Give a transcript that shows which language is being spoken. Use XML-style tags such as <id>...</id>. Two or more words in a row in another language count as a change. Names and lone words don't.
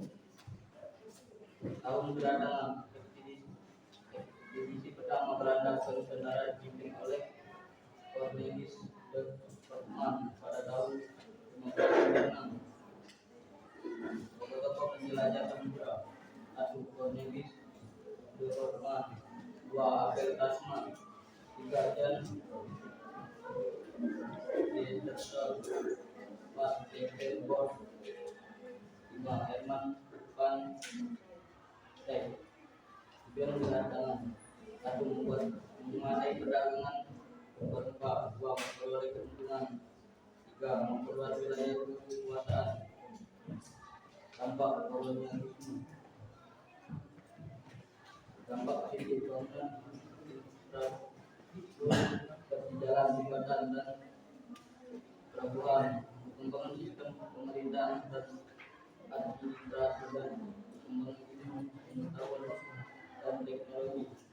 <id>Tahun kedatangan ekspedisi pertama Belanda ke Nusantara dipimpin oleh Cornelis de Houtman pada tahun 1596. Tokoh-tokoh penjelajah samudra: 1. Cornelis de Houtman. 2. Abel Tasman. 3. Jan Peterson. 4. Stevenborn. 5. Herman van Dijk. Tujuan kedatangan menguasai perdagangan, berempat, dua, memperoleh keuntungan, tiga, memperluas wilayah kekuasaan, dampak kolonialisme, dampak kehidupan kesejalan jabatan dan pelabuhan, pengembangan sistem pemerintahan dan administrasi dan pengembangan pengetahuan dan teknologi.</id>